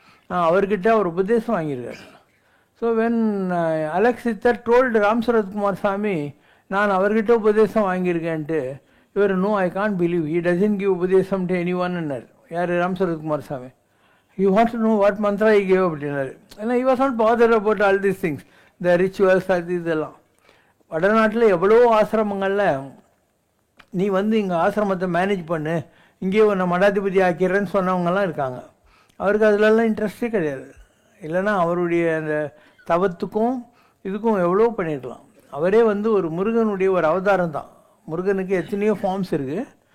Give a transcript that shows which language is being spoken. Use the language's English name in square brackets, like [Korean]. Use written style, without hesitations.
[Tamil] அவர்கிட்ட அவர் உபதேசம் வாங்கியிருக்கார். [English] so when அலெக் சித்தர் told Ram Surathkumar Sami, [Tamil] நான் அவர்கிட்ட உபதேசம் வாங்கியிருக்கேன்ட்டு, இவர் [English] no I can't believe, he doesn't give upadesam to any [Tamil] ஒன்னுன்னார். யார்? ராம் சரத்குமார் சாமி. [English] You want to know what mantra I gave அப்படின்னாரு. ஏன்னா he was not bothered about all these things, the rituals [Tamil] அது இதெல்லாம். வடநாட்டில் எவ்வளோ ஆசிரமங்களில் நீ வந்து இங்கே ஆசிரமத்தை மேனேஜ் பண்ணு, இங்கேயே உன்னை மடாதிபதி ஆக்கிறேன்னு சொன்னவங்கலாம் இருக்காங்க. அவருக்கு அதிலெல்லாம் இன்ட்ரெஸ்டே கிடையாது. இல்லைன்னா அவருடைய அந்த தவத்துக்கும் இதுக்கும் எவ்வளோ பண்ணியிருக்கலாம். அவரே வந்து ஒரு முருகனுடைய ஒரு அவதாரம் தான். முருகனுக்கு எத்தனையோ ஃபார்ம்ஸ் இருக்குது.